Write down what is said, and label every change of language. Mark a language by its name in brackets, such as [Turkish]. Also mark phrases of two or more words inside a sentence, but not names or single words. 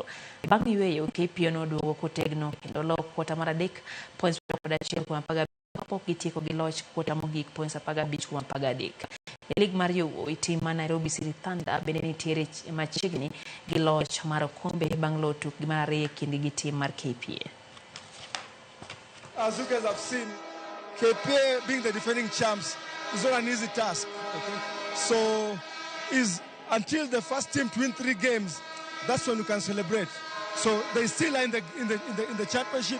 [Luo (Kenya and Tanzania)] Bang' yweyo KPA noduogo kotegno kendo loyo kwota mar adek points 11 kuom 15 kapok gitieko gi loch kwota mogik points 15 kuom 13. E lig mar Yugo, tim mar Nairobi City Thunder bende nitiere machiegni gi loch mar okombe bang' loyo tukgi mar ariyo kindgi gi tim mar KPA. [English] As you guys have seen, KPA being the defending champs is not an easy task. Okay? So, until the first team to win 3 games, that's when you can celebrate. So they still are in the championship.